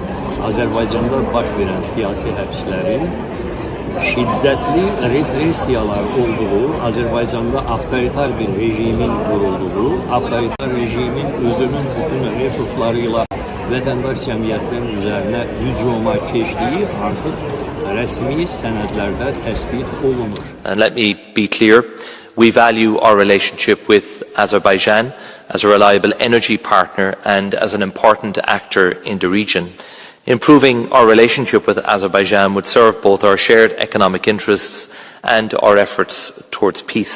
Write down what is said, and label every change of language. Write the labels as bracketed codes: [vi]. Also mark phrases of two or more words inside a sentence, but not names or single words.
[az] Azərbaycanda baş verən siyasi həbslərin şiddətli repressiyalar olduğu, Azərbaycanda avtoritar bir rejimin qurulduğu, avtoritar rejimin özünün bütün resurslarıyla vətəndaş cəmiyyətinin üzərinə hücuma keçdiyi artıq rəsmi sənədlərdə təsdiq olunur. [en] And let me be clear, we value our relationship with Azerbaijan as a reliable energy partner and as an important actor in the region. Improving our relationship with Azerbaijan would serve both our shared economic interests and our efforts towards peace.